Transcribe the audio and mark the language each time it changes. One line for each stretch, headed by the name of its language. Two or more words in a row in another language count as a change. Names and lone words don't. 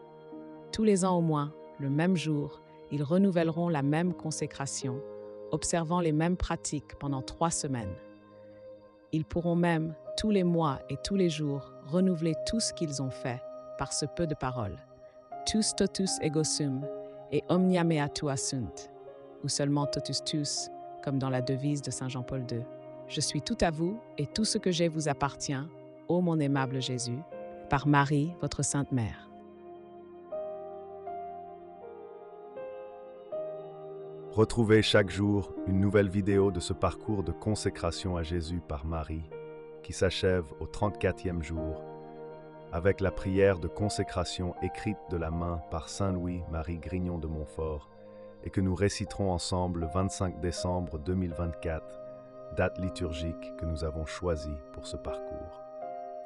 French: Tous les ans au moins, le même jour, ils renouvelleront la même consécration, observant les mêmes pratiques pendant 3 semaines. Ils pourront même, tous les mois et tous les jours, renouveler tout ce qu'ils ont fait par ce peu de paroles.
Latin: Tous totus ego sum et omnia mea tua sunt,
French: ou seulement
Latin: totus tous,
French: comme dans la devise de Saint Jean-Paul II. Je suis tout à vous et tout ce que j'ai vous appartient, ô mon aimable Jésus, par Marie, votre Sainte Mère. Retrouvez chaque jour une nouvelle vidéo de ce parcours de consécration à Jésus par Marie, qui s'achève au 34e jour, avec la prière de consécration écrite de la main par Saint Louis-Marie Grignon de Montfort, et que nous réciterons ensemble le 25 décembre 2024, date liturgique que nous avons choisie pour ce parcours.